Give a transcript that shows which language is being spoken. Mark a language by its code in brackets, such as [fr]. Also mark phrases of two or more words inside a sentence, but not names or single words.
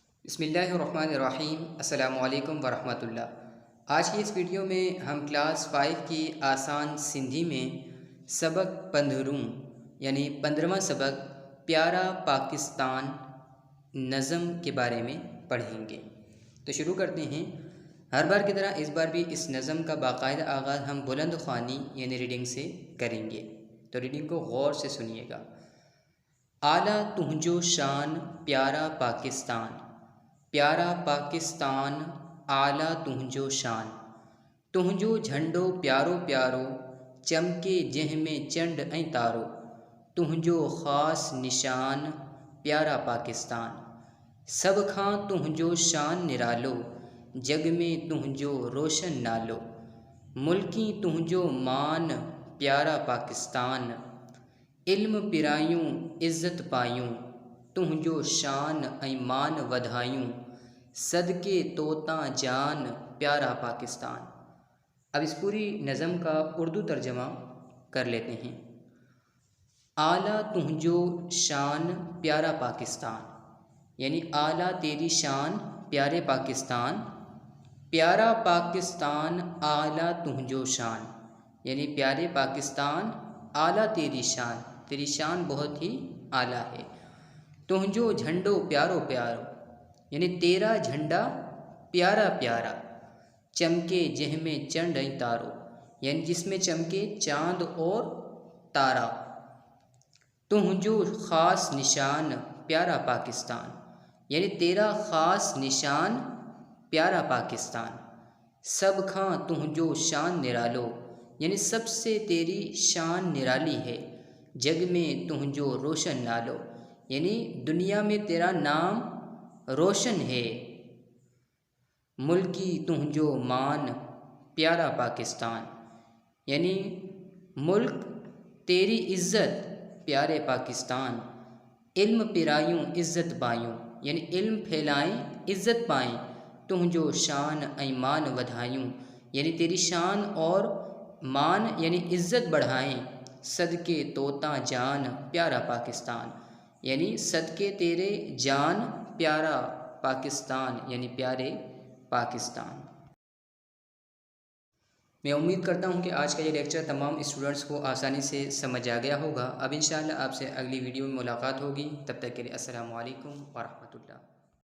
[ar] بسم الله الرحمن الرحيم۔ السلام عليكم ورحمة الله. [ur] آج کی اس ویڈیو میں ہم کلاس 5 کی آسان سندھی میں سبق 15 یعنی 15واں سبق پیارا پاکستان نظم کے بارے میں پڑھیں گے. تو شروع کرتے ہیں. ہر بار کی طرح اس بار بھی اس نظم کا باقاعدہ آغاز ہم بلند خوانی یعنی ریڈنگ سے کریں گے. تو ریڈنگ کو غور سے سنیے گا. [sd] आला तुहजो शान प्यारा पाकिस्तान, प्यारा पाकिस्तान आला तुहजो शान। तुहजो झंडो प्यारो प्यारो चमके जह में चंड ऐं तारो। तुहजो ख़ास निशान प्यारा पाकिस्तान, सब खां तुहजो शान निरालो। जग में तुहजो रोशन नालो, मुल्की तुहजो मान प्यारा पाकिस्तान। इल्म पिरायूं इज़्ज़त पायूं, तुहजो शान ऐं मान वधायूं। सदके तोता जान प्यारा पाकिस्तान। [ur] اب اس پوری نظم کا اردو ترجمہ کر لیتے ہیں. [sd] आला तुहजो शान प्यारा पाकिस्तान [ur] یعنی اعلیٰ تیری شان پیارے پاکستان. [sd] प्यारा पाकिस्तान आला तुहजो शान [ur] یعنی پیارے پاکستان اعلیٰ تیری شان بہت ہی اعلیٰ ہے. [sd] तुहजो झंडो प्यारो प्यारो [ur] یعنی تیرا جھنڈا پیارا پیارا. [sd] चमके जह में चंड ऐं तारो [ur] یعنی جس میں چمکے چاند اور تارا. [sd] तुहजो ख़ास निशान प्यारा पाकिस्तान [ur] یعنی تیرا خاص نشان پیارا پاکستان. [sd] सब खां तुहजो शान निरालो [ur] یعنی سب سے تیری شان نرالی ہے. [sd] जग में तुहजो रोशन नालो [ur] یعنی دنیا میں تیرا نام روشن ہے. [sd] मुल्की तुहजो मान प्यारा पाकिस्तान [ur] یعنی ملک تیری عزت پیارے پاکستان. [sd] इल्म पिरायूं इज़्ज़त पायूं [ur] یعنی علم پھیلائیں عزت پائیں. [sd] तुहजो शान ऐं मान वधायूं [ur] یعنی تیری شان اور مان یعنی عزت بڑھائیں. [sd] सदके तोता जान प्यारा पाकिस्तान [ur] یعنی صدقے تیرے جان پیارا پاکستان یعنی پیارے پاکستان. میں امید کرتا ہوں کہ آج کا یہ لیکچر تمام اسٹوڈنٹس کو آسانی سے سمجھ آ گیا ہوگا. اب ان شاء اللہ آپ سے اگلی ویڈیو میں ملاقات ہوگی. تب تک کے لیے [ar] السلام عليكم و رحمة الله.